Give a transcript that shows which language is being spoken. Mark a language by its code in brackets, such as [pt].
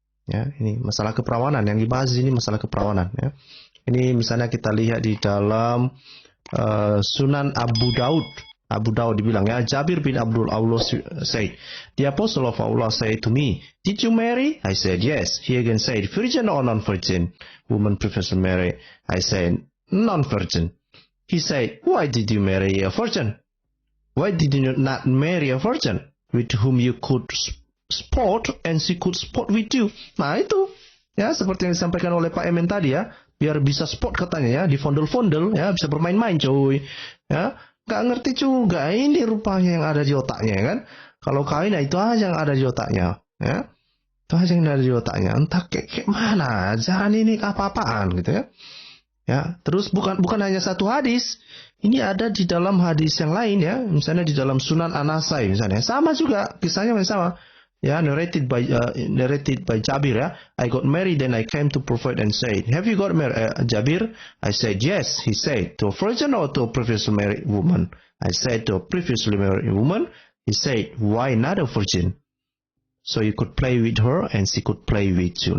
[id] Ya, ini masalah keperawanan yang dibahas ini, masalah keperawanan ya. Ini misalnya kita lihat di dalam Sunan Abu Daud. Abu Daud dibilang ya, [en] Jabir bin Abdullah said, the apostle of Allah said to me, did you marry? I said yes. He again said, virgin or non-virgin? Woman prefers to marry. I said non-virgin. He said, why did you marry a virgin? Why did you not marry a virgin with whom you could sport and she could sport with you? [id] Nah itu ya, seperti yang disampaikan oleh Pak Emen tadi ya, biar bisa sport katanya ya, di fondel-fondel ya, bisa bermain-main cuy ya. Gak ngerti juga ini rupanya yang ada di otaknya kan. Kalau kawin itu aja yang ada di otaknya ya. Itu aja yang ada di otaknya. Entah kayak mana, jangan ini apa-apaan gitu ya. Ya, terus bukan hanya satu hadis. Ini ada di dalam hadis yang lain ya. Misalnya di dalam Sunan An-Nasai misalnya. Sama juga, kisahnya masih sama. [en] Ya, narrated by Jabir ya. I got married and I came to Prophet and said, have you got married, Jabir? I said yes. He said, to a virgin or to a previously married woman? I said, to a previously married woman. He said, why not a virgin? So you could play with her and she could play with you.